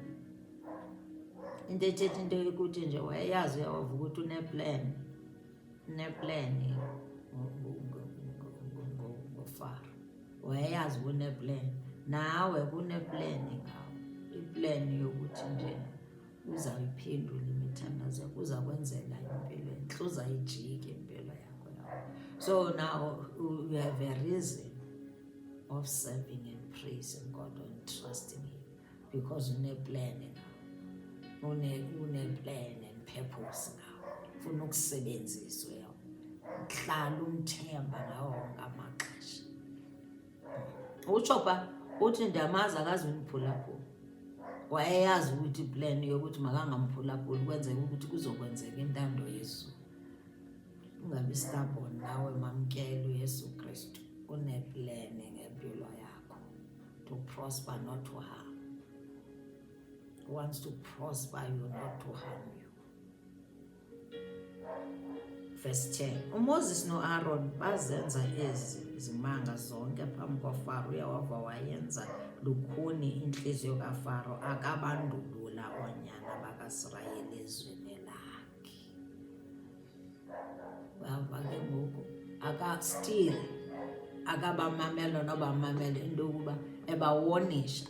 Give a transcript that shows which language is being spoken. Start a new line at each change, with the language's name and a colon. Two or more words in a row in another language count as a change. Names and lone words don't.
Xhosa: Into ethetha into yokuthi nje wayeyazi uYehova ukuthi uneplan ngoFaro. Wayeyazi uneplan, nawe kuneplan ngawo. Iplan yokuthi nje uzayiphendula imithandazo yakho, uzakwenzela impilo entle, uzayijika impilo yakho.
English: So now you have a reason of serving and praising God and trusting Him, because uneplan now, uneplan and purpose
Xhosa: ufuna ukusebenziswa. Hlala umthemba ngawo wonke amaxesha. Utsho pha uthi ndiyamazi akazuniphulaphula. Wayeyazi ukuthi iplan yokuthi makangamphulaphuli kwenzeka ukuthi kuzokwenzeka intando Yesu. Ungabi stubborn nawe, mamkela uYesu Kristu. Uneplan ngempilo yakho,
English: to prosper not to harm. He wants to prosper you, not to harm you. Verse 10.
Xhosa: uMoses no-Aaron bazenza ezi zimanga zonke phambi kwaFaro. Uyawava wayenza lukhuni inhliziyo kaFaro, akabandulula oonyana bakaIsrayeli ezweni lakhe. Uyava ke ngoku still akabamamela nobamamela into yokuba ebawonisha.